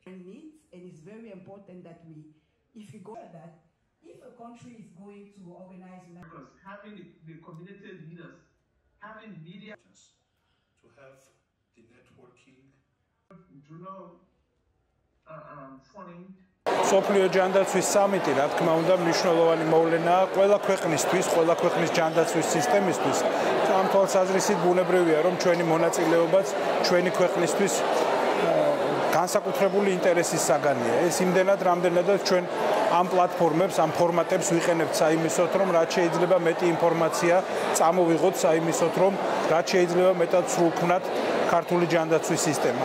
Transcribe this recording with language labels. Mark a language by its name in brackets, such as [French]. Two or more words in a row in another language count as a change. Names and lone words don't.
[English] needs, and it's very important that if we go at that, if a country is going to organize, because having the community leaders, having media, to have the networking, funding. [Georgian] სოფლიო ჯანდაცვის სამიტი, რა თქმა უნდა, მნიშვნელოვანი მოვლენაა ყველა ქვეყნისთვის, ყველა ქვეყნის ჯანდაცვის სისტემისთვის. ამ თვალსაზრისით ბუნებრივია, რომ ჩვენი მონაწილეობაც ჩვენი ქვეყნისთვის განსაკუთრებული ინტერესის საგანია. ეს იმდენად, რამდენადაც ჩვენ ამ პლატფორმებს, ამ ფორმატებს ვიყენებთ საიმისოთ, რომ რაც შეიძლება მეტი ინფორმაცია წამოვიღოთ საიმისოთ, რომ რაც შეიძლება მეტად სრულქმნათ ქართული ჯანდაცვის სისტემა.